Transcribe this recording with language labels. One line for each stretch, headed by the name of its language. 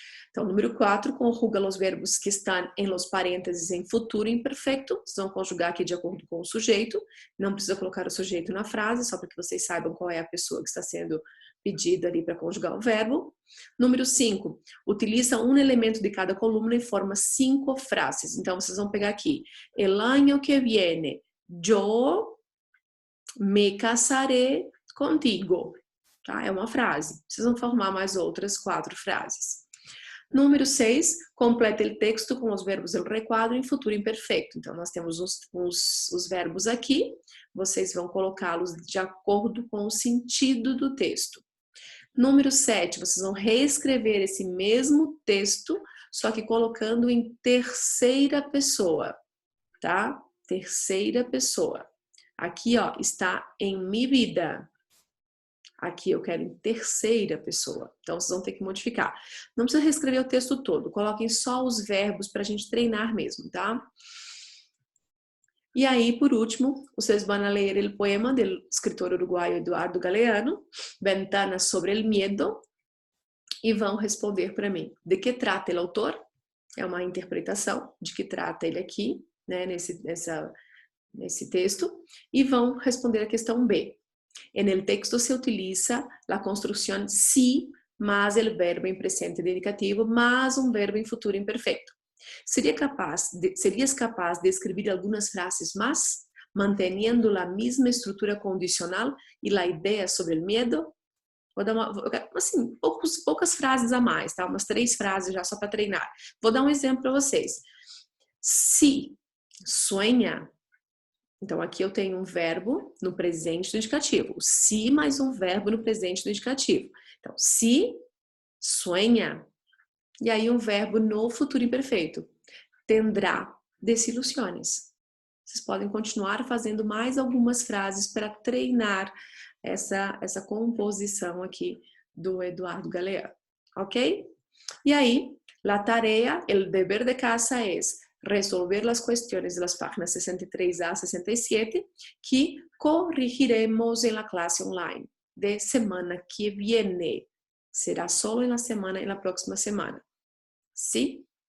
Portuguese: Então, número 4, conjuga os verbos que estão em los parênteses em futuro imperfeito. Vocês vão conjugar aqui de acordo com o sujeito. Não precisa colocar o sujeito na frase, só para que vocês saibam qual é a pessoa que está sendo pedida ali para conjugar o verbo. Número 5, utiliza um elemento de cada coluna e forma 5 frases. Então, vocês vão pegar aqui.
Spanish: El año que viene, yo me casaré contigo.
Portuguese: Tá? É uma frase. Vocês vão formar mais outras 4 frases. Número 6, completa o texto com os verbos del requadro em futuro imperfeito. Então, nós temos os verbos aqui, vocês vão colocá-los de acordo com o sentido do texto. Número 7, vocês vão reescrever esse mesmo texto, só que colocando em terceira pessoa, tá? Terceira pessoa. Aqui, está em
Spanish: mi vida.
Portuguese: Aqui eu quero em terceira pessoa. Então, vocês vão ter que modificar. Não precisa reescrever o texto todo. Coloquem só os verbos para a gente treinar mesmo, tá? E aí, por último, vocês vão ler o poema do escritor uruguaio Eduardo Galeano, Ventanas sobre el Miedo, e vão responder para mim. De que trata o autor? É uma interpretação de que trata ele aqui, né, nesse texto. E vão responder a questão B.
Spanish: En el texto se utiliza la construcción sí más el verbo en presente indicativo más un verbo en futuro imperfecto. ¿Serías capaz de escribir algunas frases más, manteniendo la misma estructura condicional y la idea sobre el miedo?
Portuguese: Vou dar assim, poucas frases a mais, tá? Umas 3 frases já só para treinar. Vou dar um exemplo para vocês.
Spanish: Si sueña.
Portuguese: Então, aqui eu tenho um verbo no presente do indicativo. Se mais um verbo no presente do indicativo. Então, se sueña. E aí um verbo no futuro imperfeito.
Spanish: Tendrá desilusiones.
Portuguese: Vocês podem continuar fazendo mais algumas frases para treinar essa composição aqui do Eduardo Galeano. Ok?
Spanish: E aí, la tarea, el deber de casa es resolver las cuestiones de las páginas 63 a 67 que corrigiremos en la clase online de semana que viene. Será solo en la próxima semana. ¿Sí?